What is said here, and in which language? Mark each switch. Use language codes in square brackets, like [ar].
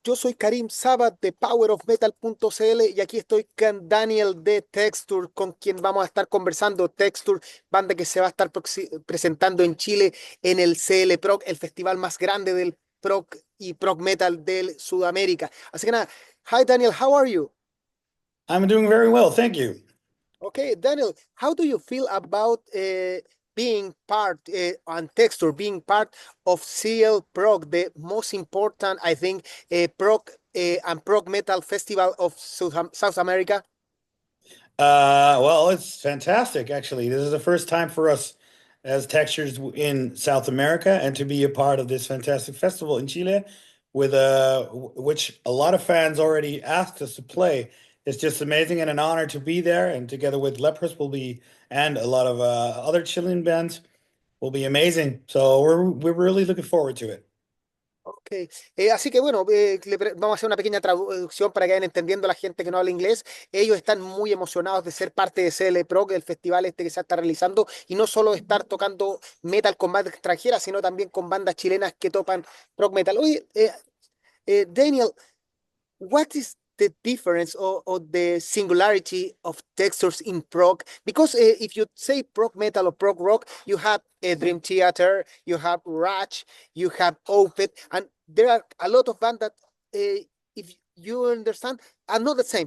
[es] Yo soy Karim Sabat de PowerOfMetal.cl y aquí estoy con Daniel de Texture, con quien vamos a estar conversando. Texture, banda que se va a estar presentando en Chile en el Cl.Prog, el festival más grande del prog y prog metal del Sudamérica. Así que nada, [en] hi Daniel, how are you? I'm doing very well, thank you. Okay, Daniel, how do you feel about being part on Texture, being part of Cl.Prog, the most important, I think, prog and prog metal festival of South America? Well, it's fantastic, actually. This is the first time for us as Textures in South America and to be a part of this fantastic festival in Chile with which a lot of fans already asked us to play. It's just amazing and an honor to be there, and together with Lepers will be and a lot of other Chilean bands will be amazing. So we're really looking forward to it. [es] Ok, así que bueno, vamos a hacer una pequeña traducción para que vayan entendiendo la gente que no habla inglés. Ellos están muy emocionados de ser parte de Cl.Prog, el festival este que se está realizando, y no solo estar tocando metal con bandas extranjeras, sino también con bandas chilenas que topan prog metal. Oye, [en] Daniel, what is the difference or the singularity of textures in prog? Because if you say prog metal or prog rock, you have Dream Theater, you have Ratch, you have Opeth, and there are a lot of bands that, if you understand, are not the same.